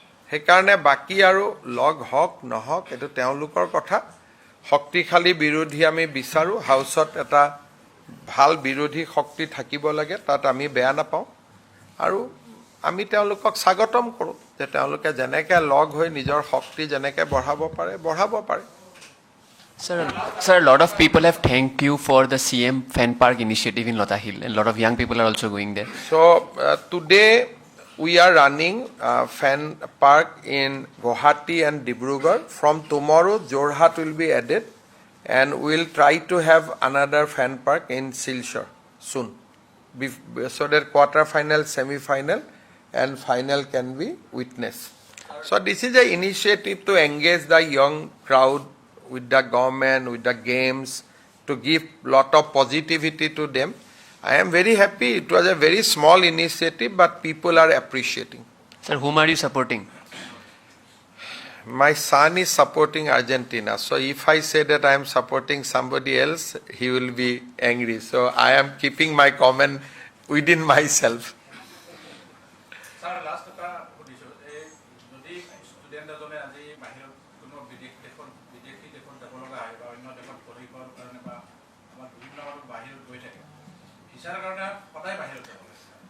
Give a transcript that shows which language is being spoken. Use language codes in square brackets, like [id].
[as] সেইকাৰণে বাকী আৰু লগ হওক নহওক এইটো তেওঁলোকৰ কথা শক্তিশালী বিৰোধী আমি বিচাৰোঁ হাউচত এটা ভাল বিৰোধী শক্তি থাকিব লাগে তাত আমি বেয়া নাপাওঁ আৰু আমি তেওঁলোকক স্বাগতম কৰোঁ যে তেওঁলোকে যেনেকৈ লগ হৈ নিজৰ শক্তি যেনেকৈ বঢ়াব পাৰে [en] Sir, a lot of people have thanked you for the CM Fan Park initiative in Lota Hill, and a lot of young people are also going there. So today we are running a fan park in Guwahati and Dibrugarh. From tomorrow, Jorhat will be added, and we'll try to have another fan park in Silchar soon, so that quarter-final, semi-final, and final can be witnessed. So this is an initiative to engage the young crowd with the government, with the games, to give lot of positivity to them. I am very happy. It was a very small initiative, but people are appreciating. Sir, whom are you supporting? My son is supporting Argentina. So if I say that I am supporting somebody else, he will be angry. So I am keeping my comment within myself. [as] Sir last এটা সুধিছোঁ এই যদি student এজনে আজি বাহিৰত কোনো বিদেশী দেশত যাব লগা হয় বা অন্য দেশত পঢ়িবৰ কাৰণে বা আমাৰ বিভিন্ন মানুহ বাহিৰত গৈ থাকে ভিছাৰ কাৰণে সদায় বাহিৰত যাব লাগে